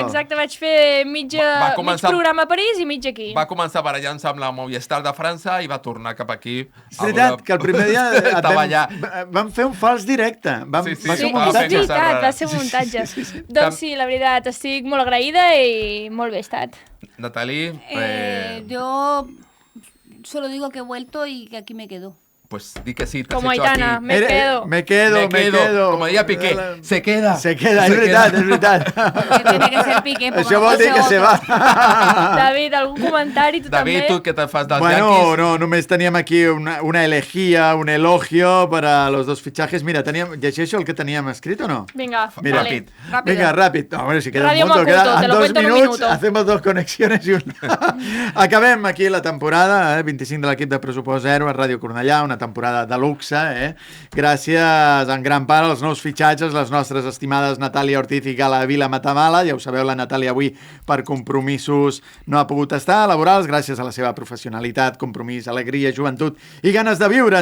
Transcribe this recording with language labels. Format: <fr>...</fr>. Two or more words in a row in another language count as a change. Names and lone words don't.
<ca>Vaig fer mig programa a París i mig aquí. Va començar barallant-se amb la Movistar de França i va tornar cap aquí. És veritat que el primer dia vam fer un fals directe. Va ser un muntatge. Va ser un muntatge. Doncs sí, la veritat, estic molt agraïda i molt bé estat. Natalie,</ca> <es>yo solo digo que he vuelto y que aquí me quedo. pues di que sí, t'has Como hecho Aitana, aquí. me quedo. Me quedo. Como diria Piqué, se queda.</es> <ca>És veritat.</ca> <es>Tiene que ser Piqué.</es> <ca>Això vol dir que se va. David, algun comentari, tu també? David, tu què te fas dels</ca> <es>Bueno, Yankees?</es> <ca>no, només teníem aquí una elegía,</ca> <es>un elogio para los dos fichajes.</es> <ca>Mira, llegeixo el que teníem escrit o no? Vinga, Mira,</ca> <es>vale. Venga, rápido. No, bueno, si queda Radio un montón, Macuto, te quedan lo 2 cuento en un minutos, minuto. hacemos 2 conexiones y una.</es> <ca>Acabem aquí la temporada, 25 de l'equip de Pressupost Zero a Ràdio Cornellà, una temporada de luxe, gràcies en gran part als nous fitxatges, les nostres estimades Natàlia Ortiz i Gala Vila Matamala. Ja ho sabeu, la Natàlia avui per compromisos no ha pogut estar, laborals, gràcies a la seva professionalitat, compromís, alegria, joventut i ganes de viure.</ca>